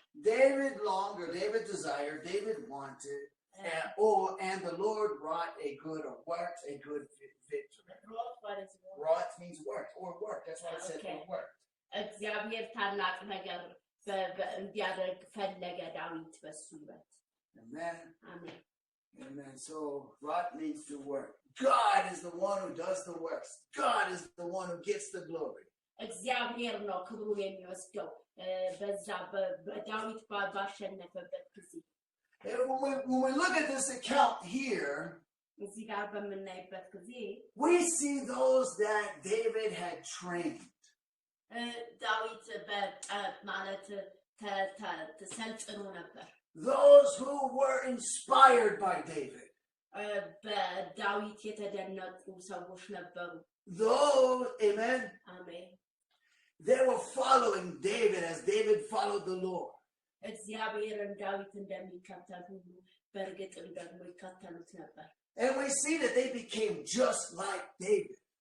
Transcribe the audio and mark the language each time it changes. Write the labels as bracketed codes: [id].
[en] David longed, or David desired, David wanted, and the Lord wrought a good or worked a good victory. Wrought, what is wrought? Wrought means worked or work. That's why I said Okay. work. [am] እግዚአብሔር ታላቅ ነገር እንዲያደርግ ፈለገ ዳዊት በሱ ሕይወት። [en] Amen. [am] አሜን። [en] Amen. So wrought means to work. God is the one who does the works. God is the one who gets the glory. [am] እግዚአብሔር ነው ክብሩን የሚወስደው በዛ በዳዊት ባሸነፈበት ጊዜ። [en] And when we look at this account here, [am] እዚህ ጋር በምናይበት ጊዜ [en] we see those that David had trained. [am] ዳዊት ማለት ተሰልጥኖ ነበር። [en] Those who were inspired by David. [am] በዳዊት የተደነቁ ሰዎች ነበሩ። [en] Those, amen, [am] አሜን። [en] they were following David as David followed the Lord. [am] እግዚአብሔርን ዳዊት እንደሚከተል ሁሉ በእርግጥም ደግሞ ይከተሉት ነበር። [en] And we see that they became just like David.